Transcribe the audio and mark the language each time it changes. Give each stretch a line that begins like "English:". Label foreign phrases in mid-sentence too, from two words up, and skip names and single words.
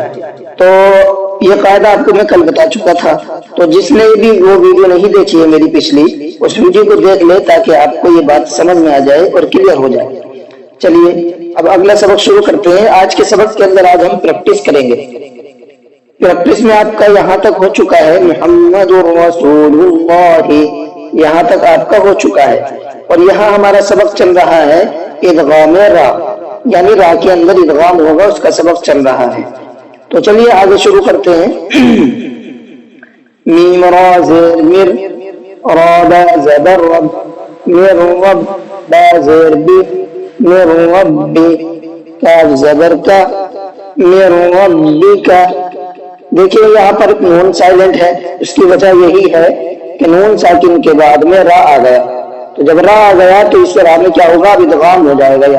Urdu: تو یہ قاعدہ آپ کو میں کل بتا چکا تھا، تو جس نے بھی وہ ویڈیو نہیں دیکھی ہے میری پچھلی، اس ویڈیو کو دیکھ لے تاکہ آپ کو یہ بات سمجھ میں آ جائے اور کلیئر ہو جائے۔ چلیے اب اگلا سبق شروع کرتے ہیں۔ آج کے سبق کے اندر آج ہم پریکٹس کریں گے۔ پریکٹس میں آپ کا یہاں تک ہو چکا ہے
Arabic: محمد رسول اللہ،
Urdu: یہاں تک آپ کا ہو چکا ہے، اور یہاں ہمارا سبق چل رہا ہے ادغام را، یعنی را کے اندر ادغام ہوگا، اس کا سبق چل رہا ہے۔ تو چلیے آگے شروع کرتے ہیں۔ میم را زیر مر، را با زبر رب، مر رب با زیر بی، مر رب کاف زبر کا، مر ربی کا۔ دیکھیے یہاں پر نون سائلنٹ ہے، اس کی وجہ یہی ہے کہ نون ساکن کے بعد میں را آ گیا، تو جب را آ گیا تو اس را میں کیا ہوگا، اب ادغام ہو جائے گا۔